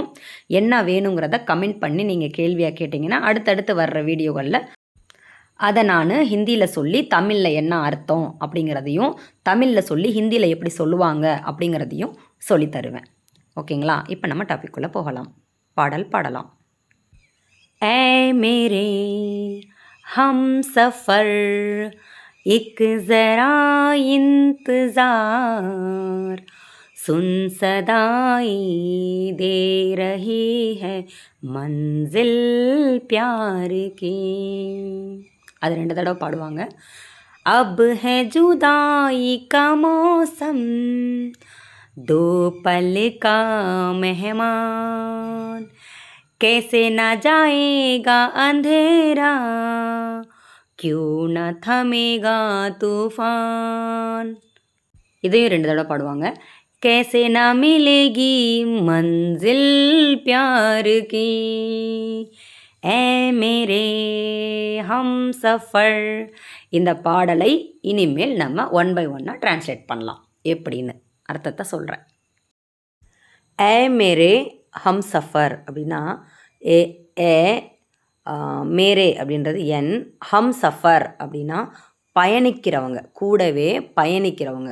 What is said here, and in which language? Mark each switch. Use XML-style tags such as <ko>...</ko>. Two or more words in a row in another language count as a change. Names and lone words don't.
<ta>என்ன வேணுங்கிறத கமெண்ட் பண்ணி நீங்கள் கேள்வியாக கேட்டிங்கன்னா அடுத்தடுத்து வர்ற வீடியோகளில் அதை நான் ஹிந்தியில் சொல்லி தமிழில் என்ன அர்த்தம் அப்படிங்கிறதையும், தமிழில் சொல்லி ஹிந்தியில் எப்படி சொல்லுவாங்க அப்படிங்கிறதையும் சொல்லி தருவேன். ஓகேங்களா? இப்போ நம்ம டாபிக்குள்ளே போகலாம். பாடல் பாடலாம்.</ta> <hi>ऐ मेरे हम सफ़र एक ज़रा इंतज़ार सुन सदाई दे रही है मंजिल प्यार की.</hi> <ta>அது 2 தடவை பாடுவாங்க.</ta> <hi>अब है जुदाई का मौसम दो पल का मेहमान कैसे ना जाएगा अंधेरा क्यों न थमेगा तूफान.</hi> <ta>இதையும் 2 தடவை பாடுவாங்க.</ta> <hi>कैसे ना मिलेगी मंजिल प्यार की ऐ मेरे हम सफ़र.</hi> <ta>இந்த பாடலை இனிமேல் நம்ம 1 by 1 ட்ரான்ஸ்லேட் பண்ணலாம். எப்படின்னு அர்த்தத்தை சொல்கிறேன்.</ta> <hi>ऐ मेरे हम सफ़र</hi> <ta>அப்படின்னா</ta> <hi>ऐ ऐ मेरे</hi> <ta>அப்படின்றது என்,</ta> <hi>हम सफ़र</hi> <ta>அப்படின்னா பயணிக்கிறவங்க, கூடவே பயணிக்கிறவங்க.</ta>